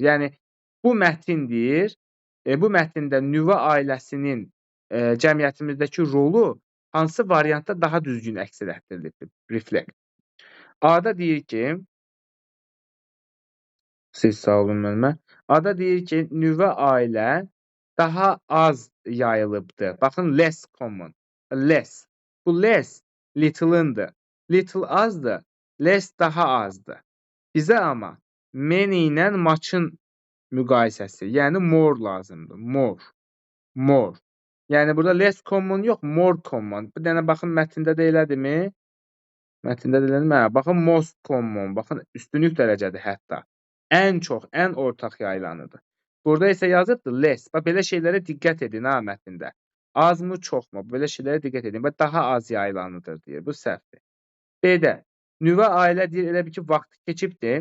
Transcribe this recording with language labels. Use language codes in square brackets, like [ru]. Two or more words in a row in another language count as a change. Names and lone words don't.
[az] Yəni, bu mətindir, bu mətndə nüvə ailəsinin cəmiyyətimizdəki rolu hansı variantda daha düzgün əks etdirilib? Reflect. A-da deyir ki, siz sağ olun mənimlə. A-da deyir ki, nüvə ailə daha az yayılıbdır. Baxın, [en] less common. Less. Bu less little-ındır. [az] Little azdır, less daha azdır. Bizə amma many ilə much-ın müqayisəsi, yəni more lazımdır. More. Yəni, burada [en] less common [az] yox, [en] more common. [az] Bir dənə baxın, mətndə də elədirmi? Mətndə də elədirmi? Baxın, [en] most common. [az] Baxın, üstünlük dərəcədir hətta. Ən çox, ən ortaq yayılanıdır. Burada isə yazıbdır less. Bax, belə şeylərə diqqət edin ha mətndə. Azmı, çoxmu? Belə şeylərə diqqət edin. Bax, daha az yayılanıdır deyir. Bu səhvdir. B-də nüvə ailə deyir, elə bir ki, vaxt keçibdir.